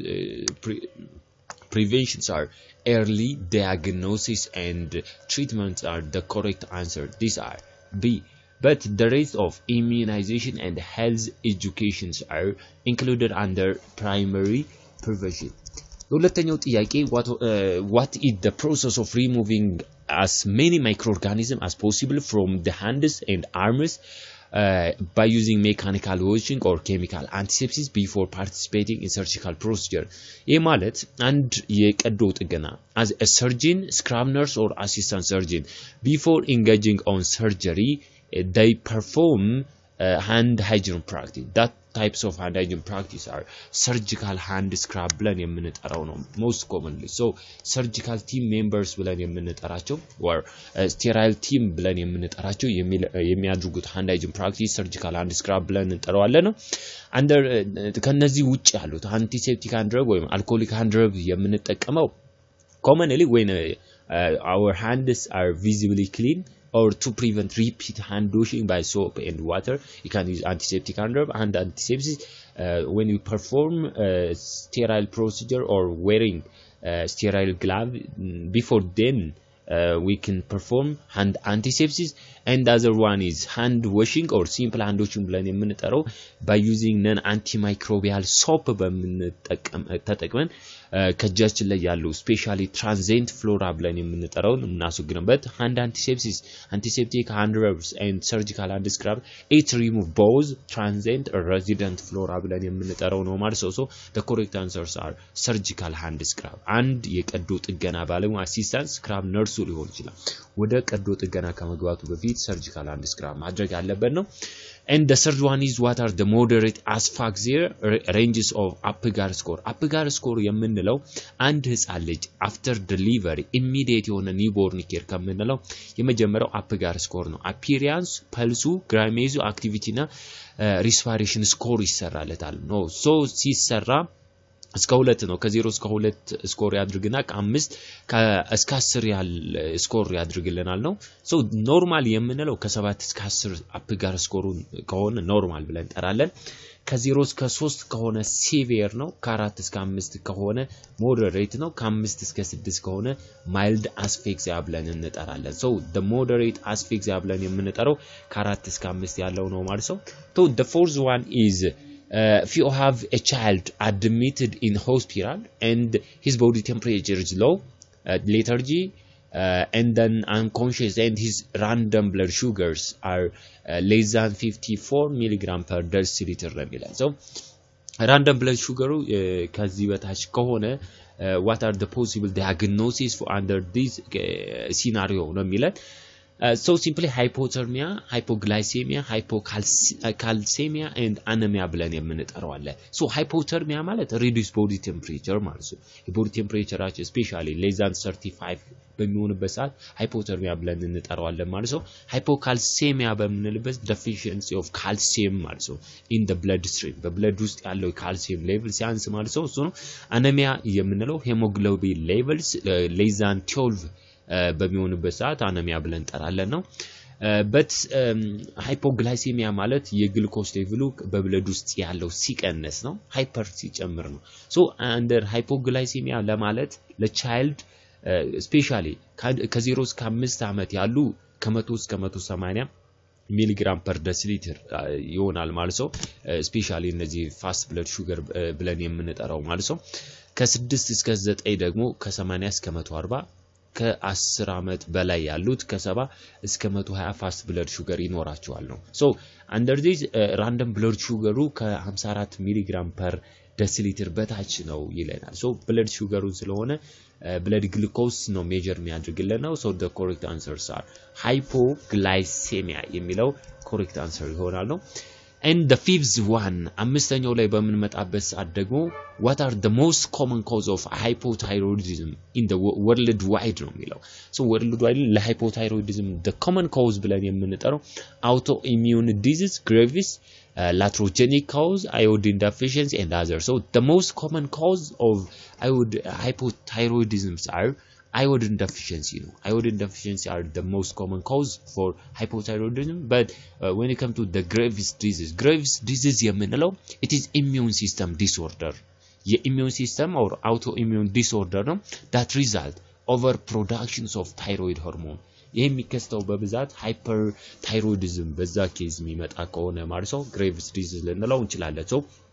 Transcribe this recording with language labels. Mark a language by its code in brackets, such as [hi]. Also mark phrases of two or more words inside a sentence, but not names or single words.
[en] preventions are early diagnosis and treatments are the correct answer these are B but the rest of immunization and health educations are included under primary prevention [am] ሁለተኛው ጥያቄ [en] what is the process of removing as many microorganisms as possible from the hands and arms by using mechanical washing or chemical antisepsis before participating in surgical procedure [am] ይህ ማለት አንድ የቀዶ ጥገና [en] as a surgeon scrub nurse or assistant surgeon before engaging on surgery they perform hand hygiene practice that types of hand hygiene practice are surgical hand scrub [am] ብለን የምንጠራው ነው [en] most commonly so surgical team members [am] ብለን የምንጠራቸው [en] or sterile team [am] ብለን የምንጠራቸው የሚያድርጉት [en] hand hygiene practice surgical hand scrub [am] ብለን እንጠራዋለን ነው [en] under [am] ከነዚህ ውጪ ያሉት [en] antiseptic hand rub ወይም alcoholic hand rub የምንጠቀመው commonly when our hands are visibly clean or to prevent repeat hand washing by soap and water you can use antiseptic hand rub and antisepsis when you perform sterile procedure or wearing sterile glove before then we can perform hand antisepsis and other one is hand washing or simple hand washing [am] ብለን የምንጠራው [en] by using non antimicrobial soap [am] ተጠቅመን ከጃችን ላይ ያለው [en] specially transient flora [am] ብለን የምንጠራው እናስወግድበት [en] hand antisepsis antiseptic hand rubs and surgical hand scrub it remove both transient or resident flora [am] ብለን የምንጠራው ነው ማለት ነው [en] so the correct answers are surgical hand scrub and [am] የቀዶ ጥገና ባለሙያ [en] assistant scrub nurse [am] ሊሆን ይችላል ወደ ቀዶ ጥገና ከመግባቱ በፊት [en] surgical hand scrub [am] ማድረግ ያለበት ነው [en] and the third one is what are the moderate asphyxia ranges of Apgar score [am] የምንለው አንድ ህፃን ልጅ [en] after delivery immediate የሆነ newborn care ከምንለው [am] የመጀመሪያው Apgar score ነው [en] appearance pulse grimace activity [am] እና [en] respiration score [am] ይሰራለታል ነው so ሲሰራ እስከ 2 ነው ከ0 እስከ 2 ስኮር ያድርግና ከ5 እስከ 10 ያህል ስኮር ያድርግልናል ነው [en] so normal [am] የምንለው ከ7 እስከ 10 አፕጋር ስኮሩን ከሆነ ኖርማል ብለን እንጠራለን ከ0 እስከ 3 ከሆነ ሲቪር ነው ከ4 እስከ 5 ከሆነ ሞደሬት ነው ከ5 እስከ 6 ከሆነ [en] mild asphyxia [am] ብለን እንጠራለን [en] ሶ the moderate asphyxia [am] ብለን የምንጠራው ከ4 እስከ 5 ያለው ነው ማለት ነው [en] so the fourth one is if you have a child admitted in hospital and his body temperature is low lethargy and then unconscious and his random blood sugars are less than 54 milligram per deciliter so random blood sugar [am] ከዚህ በታች ከሆነ [en] what are the possible diagnoses for under this scenario [am] ነው የሚለን [en] so simply hypothermia hypoglycemia hypocalcemia and anemia [am] ብለን የምንጠራዋለን [en] so hypothermia ማለት reduced body temperature [am] ማለት ነው [en] body temperature especially less than 35 [am] በሚሆንበት ሰዓት hypothermia ብለን እንጠራዋለን ማለት ነው hypocalcemia በምንልበት [en] deficiency of calcium [am] ማለት ነው [en] in the bloodstream [am] በብለድ ውስጥ ያለው [en] calcium level [am] ሲያንስ ማለት ነው እሱ ነው anemia የምንለው [en] hemoglobin levels less than [am] 12 በሚሆንበት ሰዓት አነሚያ ብለን ጠራለን ነው [en] but hypoglycemia [am] ማለት የግሉኮስ ሌቭሉ በብለድ ውስጥ ያለው ሲቀነስ ነው ሃይፐር ሲጨምር ነው [en] so under hypoglycemia [am] ለማለት ለቻይልድ especially ከ0 እስከ 5 ዓመት ያሉ ከ100 እስከ 180 [en] milligram per deciliter [am] ይሆናል ማለት ነው especially እነዚህ [en] fast blood sugar [am] ብለን የምንጠራው ማለት ነው ከ6 እስከ 9 ደግሞ ከ80 እስከ 140 ከ10 ዓመት በላይ ያሉት ከ70 እስከ 120 [en] fast blood sugar [am] ይኖራቸዋል ነው [en] so under this random blood sugar [am] ከ54 [en] milligram per deciliter [am] በታች ነው ይለናል [en] so blood sugar [am] ስለሆነ [en] blood glucose [am] ነው ሜጀር የሚያደርግልን ነው [en] so the correct answers are hypoglycemia የሚለው correct answer [am] ይሆናል ነው [en] and the fifth one [am] አምስተኛው ላይ በመንመጣበት ሰዓት ደግሞ [en] what are the most common cause of hypothyroidism in the worldwide [am] ነው የሚለው [en] so worldwide ለhypothyroidism the common cause [am] ብለን የምንጠራው [en] autoimmune disease gravis iatrogenic cause iodine deficiency and others so the most common cause of hypothyroidism are iodine deficiency no iodine deficiency are the most common cause for hypothyroidism but when it comes to the graves disease የምንለው it is immune system disorder immune system or autoimmune disorder ነው that result over productions of thyroid hormone [am] ይሄ የሚከሰተው በብዛት [en] hyperthyroidism [am] በዛ ኬዝ የሚመጣ ከሆነ ማለት ነው [en] graves disease [am] ልንለው እንችላለን [en] so